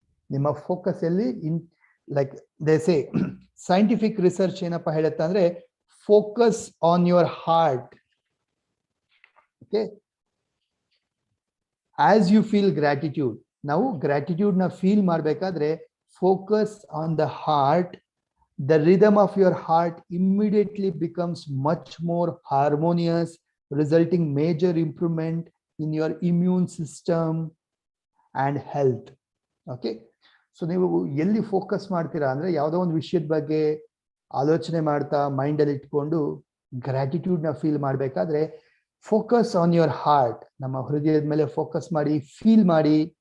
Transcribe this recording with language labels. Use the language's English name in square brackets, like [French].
[Kannada] ನಿಮ್ಮ ಫೋಕಸ್ ಎಲ್ಲಿ [English] like they say [Kannada] scientific research ಏನಪ್ಪಾ ಹೇಳುತ್ತೆ ಅಂದ್ರೆ [English] Focus on your heart. Okay, as you feel gratitude, [Kannada] ನಾವು ಗ್ರಾಟಿಟ್ಯೂಡ್ ನ ಫೀಲ್ ಮಾಡ್ಬೇಕಾದ್ರೆ [English] Focus on the heart. The rhythm of your heart immediately becomes much more harmonious, resulting major improvement in your immune system and health. [Kannada] Okay, so ನೀವು ಎಲ್ಲಿ focus ಮಾಡ್ತೀರಾ ಅಂದ್ರೆ ಯಾವುದೋ ಒಂದು ವಿಷಯದ ಬಗ್ಗೆ ಆಲೋಚನೆ ಮಾಡ್ತಾ ಮೈಂಡ್ ಅಲ್ಲಿ ಇಟ್ಕೊಂಡು ಗ್ರಾಟಿಟ್ಯೂಡ್ ನ ಫೀಲ್ ಮಾಡ್ಬೇಕಾದ್ರೆ [English] focus on your heart, [Kannada] ನಮ್ಮ ಹೃದಯದ ಮೇಲೆ ಫೋಕಸ್ ಮಾಡಿ, ಫೀಲ್ ಮಾಡಿ.